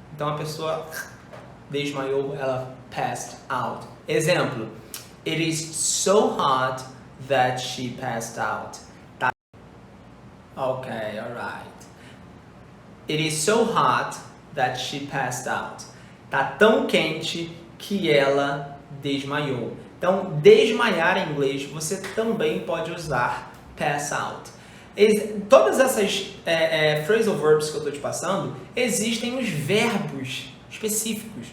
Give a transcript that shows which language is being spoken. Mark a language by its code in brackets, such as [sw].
[pt] Então a pessoa desmaiou, ela passed out. [en] Exemplo, it is so hot that she passed out. Tá? Ok, alright. It is so hot that she passed out. [pt] Tá tão quente que ela desmaiou. Então, desmaiar em inglês, você também pode usar pass out. Todas essas phrasal verbs que eu estou te passando, existem os verbos específicos.